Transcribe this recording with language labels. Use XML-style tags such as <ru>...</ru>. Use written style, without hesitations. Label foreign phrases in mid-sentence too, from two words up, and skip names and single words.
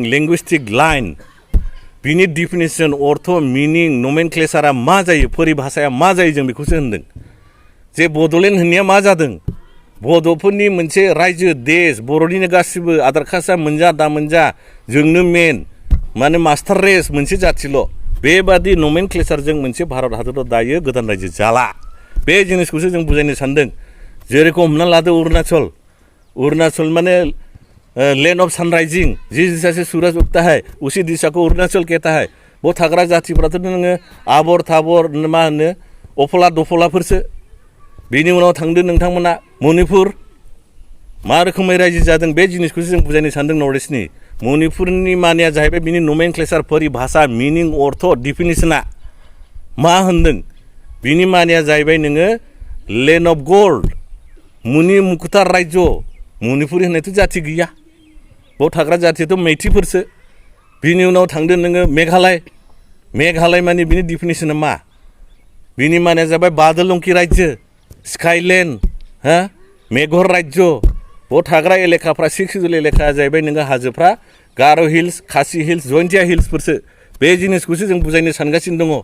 <en>linguistic line</en> <brx>बिनि डिफिनेसन अर्थ मिनिं नमेनक्लेचारा मा जायो परिभाषाया मा जायो जों बेखौसो होनदों जे बड'लेण्ड होननाया मा जादों बड'फोरनि मोनसे रायजो देश बर'निनो गासिबो आधार कास्टआ मोनजा दा मोनजा जोंनो मेन माने</brx> <en>master race</en> <brx>मोनसे जाथिल' बेबादि नमेनक्लेचारजों मोनसे भारत हादराव दायो गोदान रायजो जाला बे जिनिसखौसो जों बुजायनो सानदों जेरखम हमना लादो अरुणाचल</brx> <hi>माने</hi> <en>land of sunrising</en> <hi>जिस दिशा से सूरज उगता है उसी दिशा को अरुणाचल कहता है</hi> <brx>वो थाग्रा जातिफ्राथ' नोङो आबर थाबर मा होनो अफला दफलाफोरसो बेनि उनाव थांदो नोंथांमोना मणिपुर मा रोखोमै रायजो जादों बे जिनिसखौसो जों बुजायनो सानदों</brx> <en>north eastni</en> <brx>मणिपुरनि मानिया जाहैबाय बिनि नमेनक्लेचार परिभाषा मिनिं अर्थ डिफिनिसना मा होनदों बिनि मानिया जाहैबाय नोङो</brx> <en>land of gold</en> <brx>मुनि मुकुता रायजो मणिपुर होननायथ' जाति गैया बाव थाग्रा जातियाथ' मैथिफोरसो बिनि उनाव थांदो नोङो मेघालय माने बिनि डिफिनिसना मा बिनि मानिया जाबाय बादलंखि रायजो स्काइलेण्ड मेघर रायजो बाव थाग्रा एलेखाफ्रा 6 सिडुल एलेखाया जाहैबाय नोङो हाजोफ्रा गार' हिल्स खासि हिल्स जयन्तिया हिल्सफोरसो बे जिनिसखौसो जों बुजायनो सानगासिनो दङ</brx>